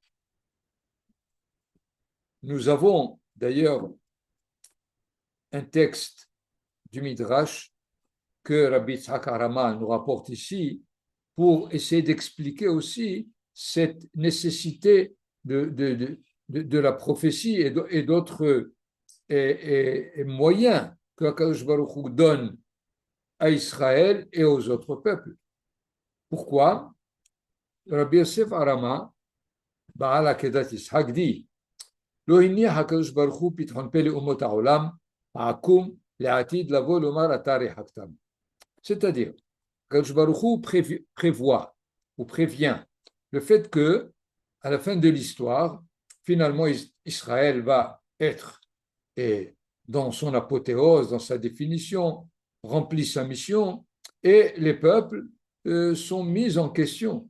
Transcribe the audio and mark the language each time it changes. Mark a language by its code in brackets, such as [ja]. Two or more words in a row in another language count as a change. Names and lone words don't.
[fr] Nous avons d'ailleurs un texte du Midrash que Rabbi Yitzhak Harama nous rapporte ici pour essayer d'expliquer aussi cette nécessité de la prophétie et d'autres moyens que [he] הקדוש ברוך הוא [fr] donne à Israël et aux autres peuples. Pourquoi? [he] Rabbi Yosef Harama, Baal Akedat Yitzhak dit לא הניח הקדוש ברוך הוא פתחון פה לאומות העולם, העקום לעתיד לבוא לומר אתה ריחקתם. [fr] C'est-à-dire, [he] הקדוש ברוך הוא [fr] prévoit ou prévient le fait que, à la fin de l'histoire, finalement Israël va être dans son apothéose, dans sa définition, rempli sa mission, et les peuples sont mis en question.